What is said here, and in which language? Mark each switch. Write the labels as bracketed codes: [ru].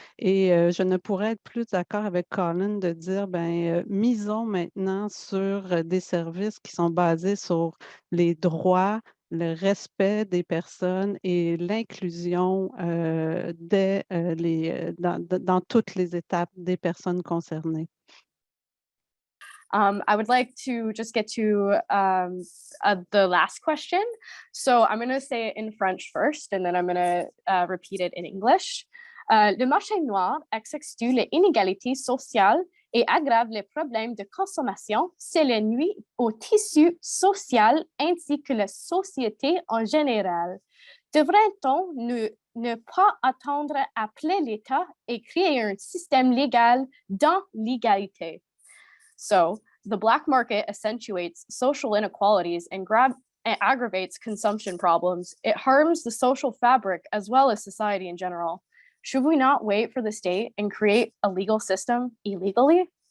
[fr] Et je ne pourrais être plus d'accord avec Colin de dire, misons maintenant sur des services qui sont basés sur les droits, le respect des personnes et l'inclusion dans toutes les étapes des personnes concernées. [en] I would like to just get to the last question. So I'm going to say it in French first, and then I'm going to repeat it in English. [fr] Le marché noir accentue les inégalités sociales et aggrave les problèmes de consommation. Cela nuit au tissu social ainsi que la société en général. Devrait-on ne pas attendre après l'État et créer un système légal dans l'égalité? [en] So the black market accentuates social inequalities and aggravates consumption problems. It harms the social fabric as well as society in general. Should we not wait for the state and create a legal system illegally?